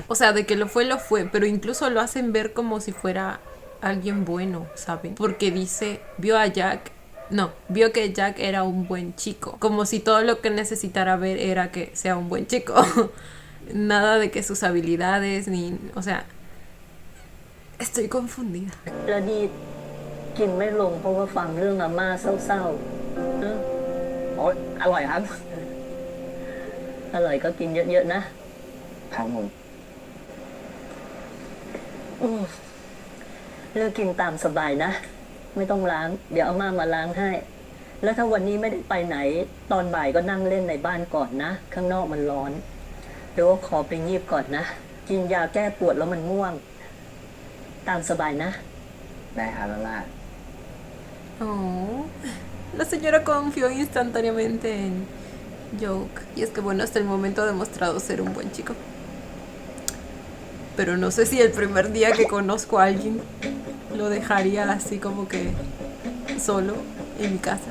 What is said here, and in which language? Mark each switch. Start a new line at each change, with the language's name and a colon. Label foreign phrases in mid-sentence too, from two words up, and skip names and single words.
Spanish: O sea, de que lo fue, pero incluso lo hacen ver como si fuera alguien bueno, ¿saben? Porque dice, vio que Jack era un buen chico. Como si todo lo que necesitara ver era que sea un buen chico. Nada de que sus habilidades, ni... O sea, estoy confundida.
Thai: แล้วนี่กินไม่ลงเพราะว่าฟังเรื่องอาม่าเศร้าๆ โอ๊ยอร่อยครับ อร่อยก็กินเยอะๆนะ ครับผม เลือกกินตามสบายนะ ไม่ต้องล้าง เดี๋ยวอาม่ามาล้างให้ แล้วถ้าวันนี้ไม่ได้ไปไหน ตอนบ่ายก็นั่งเล่นในบ้านก่อนนะ ข้างนอกมันร้อน เดี๋ยวขอไปงีบก่อนนะ กินยาแก้ปวดแล้วมันง่วง ตามสบายนะ ได้ครับแล้วล่ะ
Spanish: Oh, la señora confió instantáneamente en Joke. Y es que bueno, hasta el momento ha demostrado ser un buen chico. Pero no sé si el primer día que conozco a alguien lo dejaría así como que solo en mi casa.